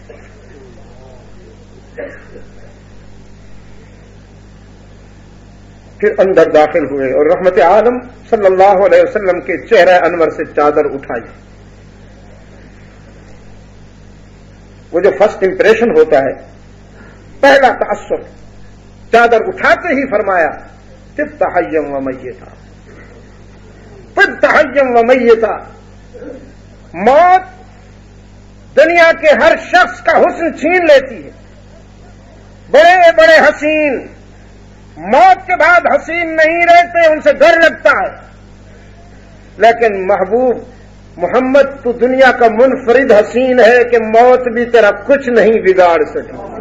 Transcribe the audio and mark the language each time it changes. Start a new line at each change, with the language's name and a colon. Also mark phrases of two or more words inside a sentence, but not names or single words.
Urdu: پھر اندر داخل ہوئے اور رحمت عالم صلی اللہ علیہ وسلم کے چہرہ انور سے چادر اٹھائی. وہ جو
English: first impression
Urdu: ہوتا ہے، پہلا تاثر، چادر اٹھاتے ہی فرمایا
Arabic: طبت حیا و میتا، طبت حیا و میتا.
Urdu: موت دنیا کے ہر شخص کا حسن چھین لیتی ہے. بڑے بڑے حسین موت کے بعد حسین نہیں رہتے، ان سے ڈر لگتا ہے. لیکن محبوب محمد تو دنیا کا منفرد حسین ہے کہ موت بھی تیرا کچھ نہیں بگاڑ سکی.